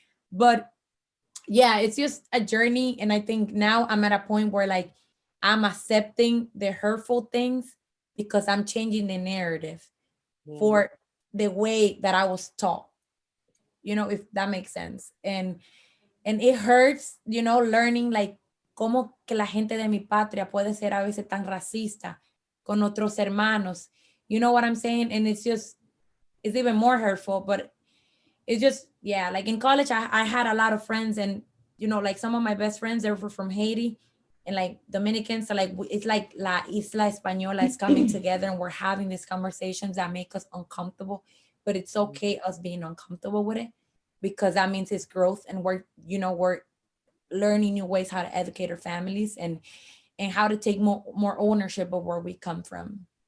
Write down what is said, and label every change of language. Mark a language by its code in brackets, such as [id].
[en] But yeah, it's just a journey. And I think now I'm at a point where like I'm accepting the hurtful things because I'm changing the narrative for the way that I was taught, if that makes sense. And it hurts, learning like [es] cómo que la gente de mi patria puede ser a veces tan racista con otros hermanos. [en] You know what I'm saying? And it's even more hurtful, but it's just, yeah, like in college, I had a lot of friends, and, like some of my best friends, they were from Haiti and like Dominican. So like, it's like La Isla Española is coming together, and we're having these conversations that make us uncomfortable, but it's okay us being uncomfortable with it, because that means it's growth, and we're learning new ways how to educate our families and how to take more ownership of where we come from.